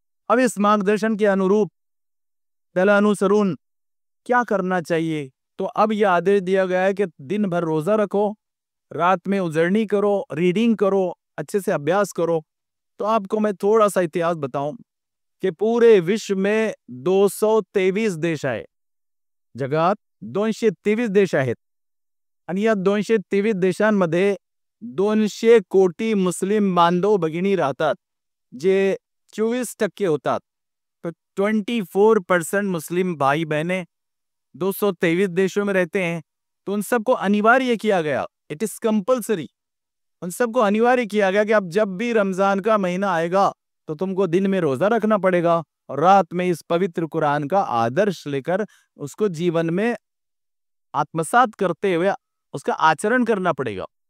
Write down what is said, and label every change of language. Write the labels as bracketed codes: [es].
[hi] अब इस मार्गदर्शन के अनुरूप [mr] त्याला अनुसरून [hi] क्या करना चाहिए? तो अब यह आदेश दिया गया है कि दिन भर रोजा रखो, रात में उजळणी करो, रीडिंग करो, अच्छे से अभ्यास करो. तो आपको मैं थोड़ा सा इतिहास बताऊं कि पूरे विश्व में [mr] 223 देश आहे. जगात 223 देश आहेत आणि या 223 देशांमध्ये 200 कोटी मुस्लिम बांधव भगिनी राहतात, जे 24% होतात. [hi] तो 24% मुस्लिम भाई बहनें 223 देशों में रहते हैं. तो उन सबको अनिवार्य किया गया, [en] it is compulsory, [hi] उन सबको अनिवार्य किया गया कि अब जब भी रमजान का महीना आएगा तो तुमको दिन में रोजा रखना पड़ेगा और रात में इस पवित्र कुरान का आदर्श लेकर उसको जीवन में आत्मसात करते हुए उसका आचरण करना पड़ेगा.